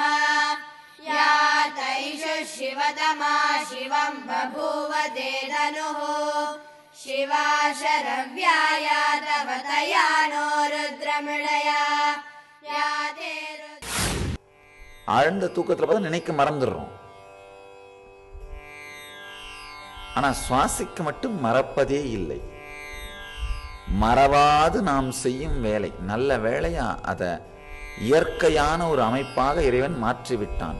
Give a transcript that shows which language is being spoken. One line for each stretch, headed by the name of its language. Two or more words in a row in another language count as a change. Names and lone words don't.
Sanskrit: या तैषु शिवतमा शिवं बभूव ते धनुः शिवा शरव्याया तव तया नो रुद्रमृळया या ते
Tamil: ஆழ்ந்த தூக்கத்தில் பார்த்தா நினைக்க மறந்துடுறோம். ஆனா சுவாசிக்க மட்டும் மறப்பதே இல்லை. மறவாது நாம் செய்யும் வேலை நல்ல வேலையா அதை இயற்கையான ஒரு அமைப்பாக இறைவன் மாற்றிவிட்டான்.